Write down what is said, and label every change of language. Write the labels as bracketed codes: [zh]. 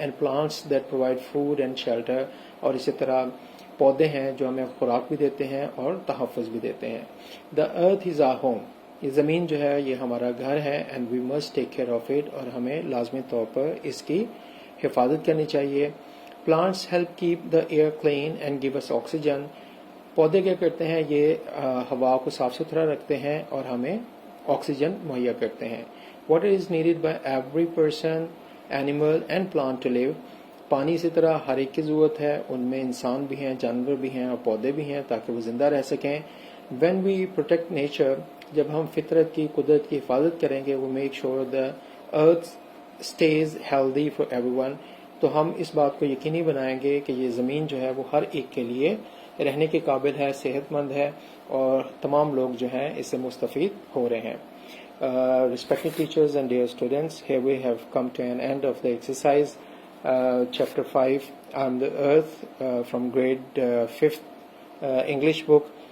[en] and plants that provide food and shelter, [ur] اور اسی طرح پودے ہیں جو ہمیں خوراک بھی دیتے ہیں اور تحفظ بھی دیتے ہیں. [en] The earth is our home. [ur] یہ زمین جو ہے یہ ہمارا گھر ہے. [en] and we must take care of it, [ur] اور ہمیں لازمی طور پر اس کی حفاظت کرنی چاہیے. [en] Plants help keep the air clean and give us oxygen. [ur] پودے کیا کرتے ہیں, یہ ہوا کو صاف ستھرا رکھتے ہیں اور ہمیں آکسیجن مہیا کرتے ہیں. [en] Water is needed by every person, animal and plant to live. [ur] پانی اسی طرح ہر ایک کی ضرورت ہے, ان میں انسان بھی ہیں, جانور بھی ہیں اور پودے بھی ہیں, تاکہ وہ زندہ رہ سکیں. [en] when we protect nature, [ur] جب ہم فطرت کی, قدرت کی حفاظت کریں گے, [en] وہ make sure the earth stays healthy for everyone. [ur] تو ہم اس بات کو یقینی بنائیں گے کہ یہ زمین جو ہے وہ ہر ایک کے لیے رہنے کے قابل ہے, صحت مند ہے, اور تمام لوگ جو ہیں اس سے مستفید ہو رہے ہیں. [en] Respected teachers and dear students, here we have come to an end of the exercise. chapter 5 on the earth from grade 5th English book.